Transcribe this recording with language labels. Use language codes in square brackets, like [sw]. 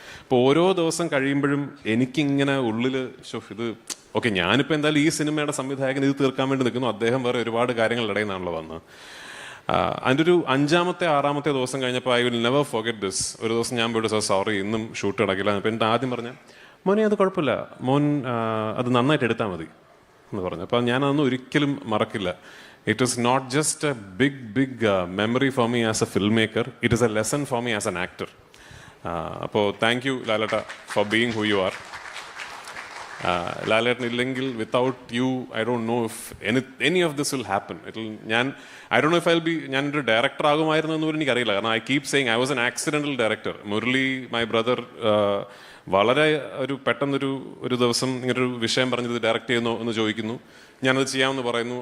[ml] അപ്പോൾ ഓരോ ദിവസം കഴിയുമ്പോഴും എനിക്കിങ്ങനെ ഉള്ളിൽ ഇത് ഓക്കെ, ഞാനിപ്പോൾ എന്തായാലും ഈ സിനിമയുടെ സംവിധായകൻ ഇത് തീർക്കാൻ വേണ്ടി നിൽക്കുന്നു, അദ്ദേഹം വേറെ ഒരുപാട് കാര്യങ്ങളുടെ ഇടയിൽ നിന്നാണല്ലോ വന്നത്. അതിൻ്റെ ഒരു 5-ാമത്തെ 6-ാമത്തെ ദിവസം കഴിഞ്ഞപ്പോൾ [en] I will never forget this. [ml] ഒരു ദിവസം ഞാൻ പോയിട്ട് സാർ സോറി ഇന്നും ഷൂട്ട് നടക്കില്ല. അപ്പോൾ എൻ്റെ ആദ്യം പറഞ്ഞ മോനെ അത് കുഴപ്പമില്ല, മോൻ അത് നന്നായിട്ട് എടുത്താൽ മതി എന്ന് പറഞ്ഞു. അപ്പോൾ ഞാനതൊന്നും ഒരിക്കലും മറക്കില്ല. [en] It is not just a big memory for me as a filmmaker. It is a lesson for me as an actor. അപ്പോൾ thank you ലാലേട്ട for being who you are. [ml] ലാലേട്ടൻ ഇല്ലെങ്കിൽ [en] Without you I don't know if any of this will happen. I don't know if I'll be [ml] ഞാനൊരു director ആകുമായിരുന്നു എന്ന് പോലും എനിക്കറിയില്ല. കാരണം [en] I keep saying I was an accidental director. [ml] Murali my brother വളരെ പെട്ടെന്നൊരു ദിവസം ഇങ്ങനൊരു വിഷയം പറഞ്ഞത് ഡയറക്റ്റ് ചെയ്യുന്നു എന്ന് ചോദിക്കുന്നു. ഞാനത് ചെയ്യാമെന്ന് പറയുന്നു.